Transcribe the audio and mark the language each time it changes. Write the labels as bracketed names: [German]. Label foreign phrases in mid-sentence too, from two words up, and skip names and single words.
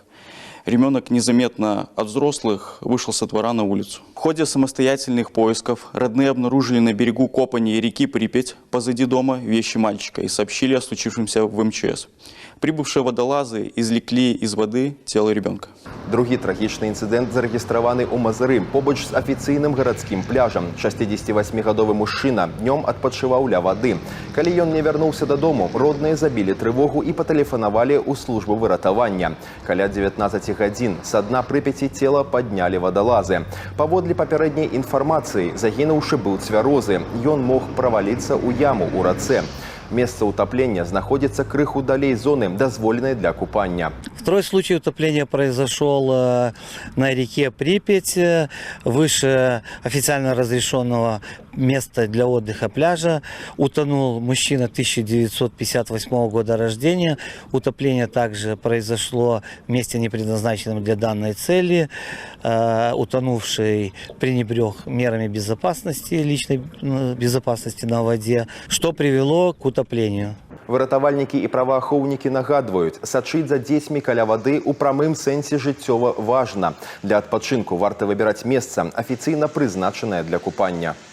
[Russian] Ребенок незаметно от взрослых вышел со двора на улицу. В ходе самостоятельных поисков родные обнаружили на берегу Копани реки Припять позади дома вещи мальчика и сообщили о случившемся в МЧС. Прибывшие водолазы извлекли из воды тело ребенка. [Belarusian] Другі трагічны інцыдэнт зарэгістраваны ў Мазыры побач з афіцыйным гарадскім пляжам. 68-гадовы мужчына днём адпачываў ля вады. Калі ён не вярнуўся дадому, родныя забілі трывогу і патэлефанавалі ў службу выратавання. Каля 19 гадзін са дна Прыпяці цела паднялі вадалазы. Паводле папярэдняй інфармацыі, загінуўшы быў цвярозы. Ён мог праваліцца ў яму ў рацэ. [Russian] Место утопления находится [Belarusian] крыху далей [Russian] зоны, дозволенной для купания. Второй случай утопления произошел на реке Припять, выше официально разрешенного места для отдыха пляжа. Утонул мужчина 1958 года рождения. Утопление также произошло в месте, не предназначенном для данной цели. Утонувший пренебрег мерами безопасности, личной безопасности на воде, что привело к утоплению. [Belarusian] Выратавальнікі і праваахоўнікі нагадваюць, сачыць за дзецьмі каля вады ў прамым сэнсе жыццёва важна. Для адпачынку варта выбіраць месца, афіцыйна прызначанае для купання.